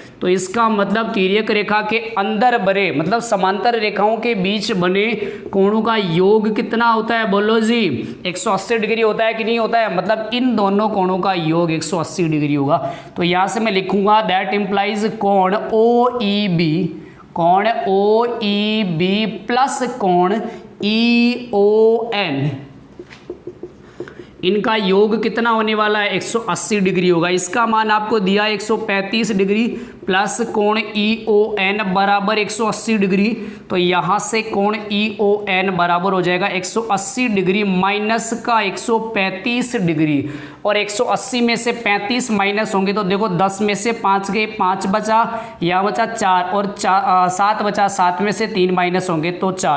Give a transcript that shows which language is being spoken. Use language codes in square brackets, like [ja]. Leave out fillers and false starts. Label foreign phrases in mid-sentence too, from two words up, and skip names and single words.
[hi] तो इसका मतलब तिर्यक रेखा के अंदर बने, मतलब समांतर रेखाओं के बीच बने कोणों का योग कितना होता है? बोलो जी, 180 डिग्री होता है कि नहीं होता है? मतलब इन दोनों कोणों का योग 180 डिग्री होगा। तो यहाँ से मैं लिखूंगा [en] that implies [hi] कोण ओ ई बी, कोण ओ ई बी प्लस कोण ई ओ एन, इनका योग कितना होने वाला है? 180 डिग्री होगा। इसका मान आपको दिया 135 डिग्री प्लस कोण ई ओ एन बराबर 180 डिग्री। तो यहाँ से कोण ई ओ एन बराबर हो जाएगा 180 डिग्री माइनस का 135 डिग्री, और 180 में से 35 माइनस होंगे तो देखो 10 में से 5 गए, 5 बचा, यहाँ बचा 4, और 7 बचा, 7 में से 3 माइनस होंगे तो 4।